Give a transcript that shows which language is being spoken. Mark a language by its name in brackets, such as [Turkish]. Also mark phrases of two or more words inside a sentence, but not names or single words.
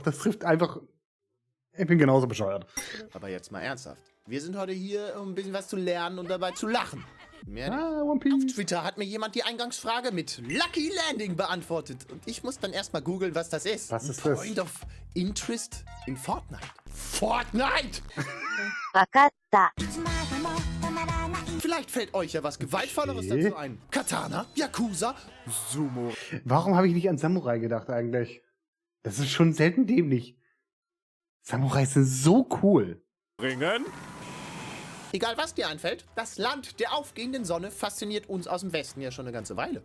[German] Das trifft einfach. Ich bin genauso bescheuert. Aber jetzt mal ernsthaft. Wir sind heute hier, um ein bisschen was zu lernen und dabei zu lachen. Mehr One Piece. Auf Twitter hat mir jemand die Eingangsfrage mit Lucky Landing beantwortet. Und ich muss dann erstmal googeln, was das ist. Was ist das? [English] Point of Interest in Fortnite. Fortnite! [Japanese] わかった。 [German] Vielleicht fällt euch ja was Gewaltvolleres Okay. dazu ein. Katana, Yakuza, Sumo. Warum habe ich nicht an Samurai gedacht eigentlich? Das ist schon selten dämlich. Samurais sind so cool. Ringen. Egal was dir einfällt, das Land der aufgehenden Sonne fasziniert uns aus dem Westen ja schon eine ganze Weile.